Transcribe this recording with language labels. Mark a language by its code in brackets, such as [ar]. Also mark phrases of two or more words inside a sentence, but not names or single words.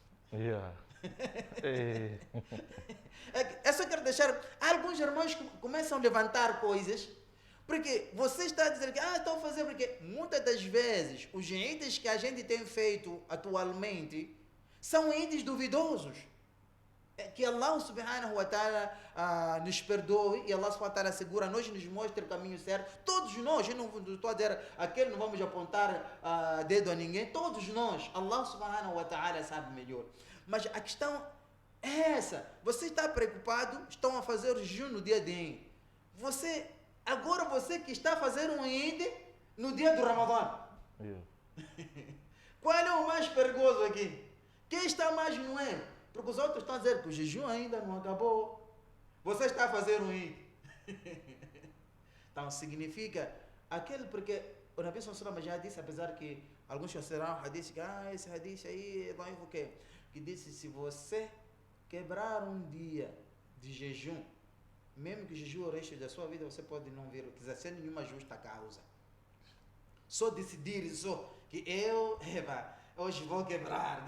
[pt] Eu só quero deixar, alguns irmãos que começam a levantar coisas, porque você está a dizer que estão a fazer, porque muitas das vezes os Eids que a gente tem feito atualmente são Eids duvidosos. Que Allah [ar] سبحانه وتعالى [pt] nos perdoe e Allah [ar] سبحانه وتعالى [pt] segura nós, nos mostra o caminho certo. Todos nós, eu não estou a dizer aquele, não vamos apontar dedo a ninguém, todos nós, Allah [ar] سبحانه وتعالى [pt] sabe melhor. Mas a questão é essa, você está preocupado, estão a fazer o jejum no dia de Eid. Agora você que está a fazer um Eid no dia do Ramadã. Qual é o mais perigoso aqui? Quem está mais no erro? Porque os outros estão a dizer que o jejum ainda não acabou. Você está a fazer um Eid. Então significa aquele, porque o Nabi [ar] صلى الله عليه وسلم [pt] já disse, apesar que alguns consideram o hadith, que esse hadith aí é daif o quê? Que disse, se você quebrar um dia de jejum, mesmo que o jejum o resto da sua vida, você pode não vir, quiser sem nenhuma justa causa. Só decidir que eu hoje vou quebrar.